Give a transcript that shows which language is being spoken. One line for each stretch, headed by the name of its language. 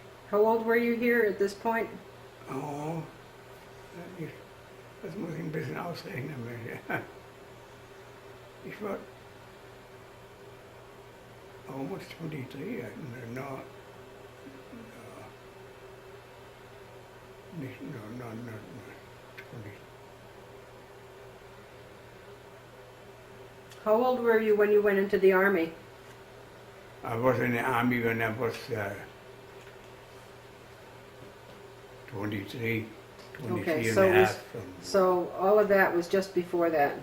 English: How old were you here at this point?
German: oh, das muss ich ein bisschen ausrechnen. Ich war almost 23, no, nicht, no, 20.
English: How old were you when you went into the army? I was in the army when I was 23, 23 Okay, and so a it was- half. So all of that was just before that.